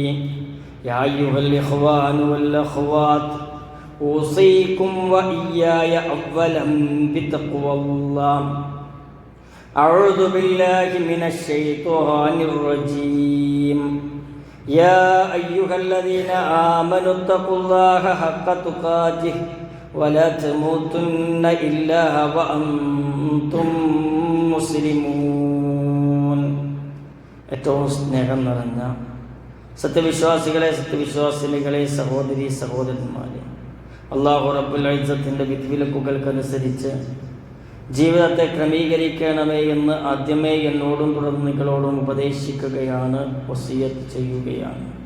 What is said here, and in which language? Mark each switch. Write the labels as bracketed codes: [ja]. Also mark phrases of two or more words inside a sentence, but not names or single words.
[ar] يا أيها الإخوان والأخوات أوصيكم وإياي أولا بتقوى الله أعوذ بالله من الشيطان الرجيم يا أيها الذين آمنوا اتقوا الله حق تقاته ولا تموتن إلا وأنتم مسلمون. [ml] ഏറ്റവും സ്നേഹം നിറഞ്ഞ സത്യവിശ്വാസികളെ, സത്യവിശ്വാസിനികളെ, സഹോദരി സഹോദരന്മാരെ, അല്ലാഹു [ar] رب العزة [ml] വിധിവിലക്കുകൾക്കനുസരിച്ച് ജീവിതത്തെ ക്രമീകരിക്കണമേ എന്ന് ആദ്യമേ എന്നോടും തുടർന്ന് നിങ്ങളോടും ഉപദേശിക്കുകയാണ്, വസിയത്ത് ചെയ്യുകയാണ്.